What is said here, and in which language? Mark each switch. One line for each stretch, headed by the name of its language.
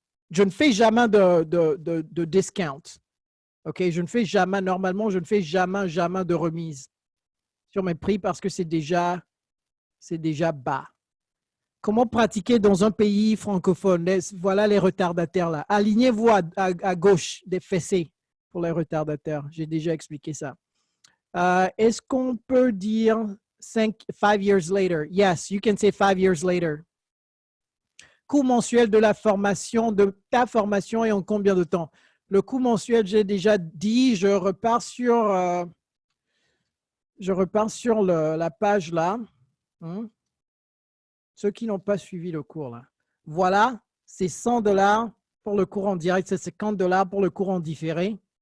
French: Je ne fais jamais de discount. OK, je ne fais jamais, normalement, je ne fais jamais de remise sur mes prix parce que c'est déjà bas. Comment pratiquer dans un pays francophone? Voilà les retardataires là. Alignez-vous à gauche des fessées pour les retardataires. J'ai déjà expliqué ça. Est-ce qu'on peut dire
English: 5 years later? Yes, you can say 5 years later.
French: Coût mensuel de la formation, de ta formation et en combien de temps? Le coût mensuel, j'ai déjà dit, je repars sur la page là. Ceux qui n'ont pas suivi le cours là. Voilà, c'est 100 $ pour le cours en direct, c'est 50 $ pour le cours en différé.